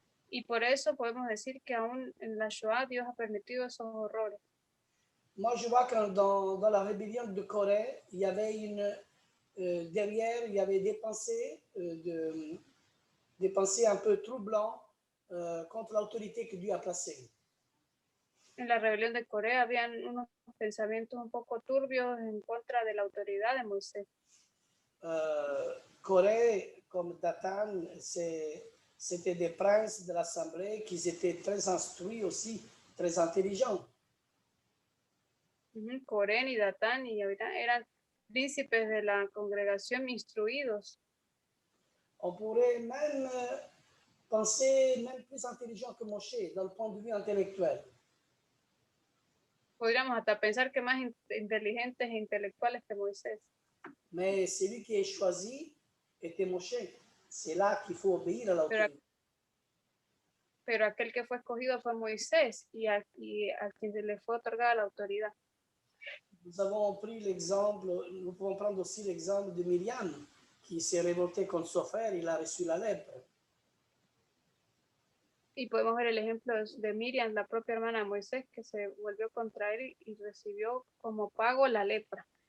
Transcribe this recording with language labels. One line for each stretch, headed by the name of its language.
Spanish: Y por eso podemos decir que aún en la Shoah Dios ha permitido esos horrores.
French: Moi, je vois que dans la rébellion de Corée, il y avait derrière, il y avait des pensées, des pensées un peu troublantes contre l'autorité que Dieu a placée.
Spanish: En la rebelión de Corea habían unos pensamientos un poco turbios en contra de la autoridad de Moisés.
French: Corée, comme Dathan, c'était des princes de l'Assemblée qui étaient très instruits aussi, très intelligents.
Spanish: Corén y Datán y Abiram eran príncipes de la congregación instruidos.
French: On pourrait même penser même plus intelligent que Moshe dans le point de vue intellectuel.
Spanish: Podríamos hasta pensar que más inteligentes e intelectuales que Moisés.
French: Mais celui qui est choisi était Moshe. C'est là qu'il faut obéir à l'autorité.
Spanish: Pero aquel que fue escogido fue Moisés y a quien se le fue otorgada la autoridad.
French: Nous avons pris l'exemple, nous pouvons prendre aussi l'exemple de Myriam, qui s'est révoltée contre son frère, il a reçu la lèpre.
Spanish: Y podemos ver el ejemplo de Miriam, la propia hermana de Moisés, que se volvió contra él y recibió como pago la lepra.